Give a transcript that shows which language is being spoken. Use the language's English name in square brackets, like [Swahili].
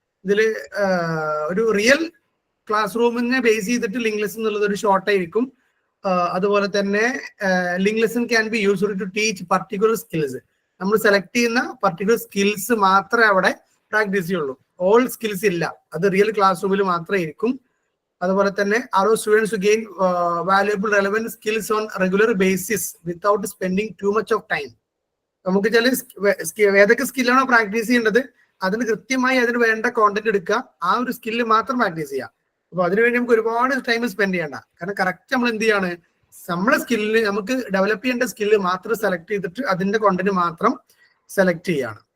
[Malayalam] ഇതിൽ ഒരു real class റൂമിനെ base ചെയ്തിട്ട് ലിങ്ക് ലെസൺ എന്നുള്ളത് ഒരു ഷോർട്ട് ആയിരിക്കും. അതുപോലെ തന്നെ [English] Link lesson can be used to teach particular skills. [Malayalam] നമ്മൾ സെലക്ട് ചെയ്യുന്ന പർട്ടിക്കുലർ സ്കിൽസ് മാത്രമേ അവിടെ പ്രാക്ടീസ് ചെയ്യുള്ളൂ. ഓൾ സ്കിൽസ് ഇല്ല, അത് റിയൽ ക്ലാസ് റൂമിൽ മാത്രമേ ഇരിക്കും. അതുപോലെ തന്നെ [English] allow students to gain valuable relevant skills on regular basis without spending too much of time. [Malayalam] നമുക്ക് ചില ഏതൊക്കെ സ്കില്ലാണോ പ്രാക്ടീസ് ചെയ്യേണ്ടത് അതിന് കൃത്യമായി അതിന് വേണ്ട കോണ്ടന്റ് എടുക്കുക, ആ ഒരു സ്കില്ല് മാത്രം പ്രാക്ടീസ് ചെയ്യുക. അപ്പൊ അതിനുവേണ്ടി നമുക്ക് ഒരുപാട് ടൈം സ്പെൻഡ് ചെയ്യണ്ട. കാരണം കറക്റ്റ് നമ്മൾ എന്ത് ചെയ്യാണ്, നമ്മളെ സ്കില്ല് നമുക്ക് ഡെവലപ്പ് ചെയ്യേണ്ട സ്കില്ല് മാത്രം സെലക്ട് ചെയ്തിട്ട് അതിന്റെ കോണ്ടന്റ് മാത്രം സെലക്ട് ചെയ്യാണ്.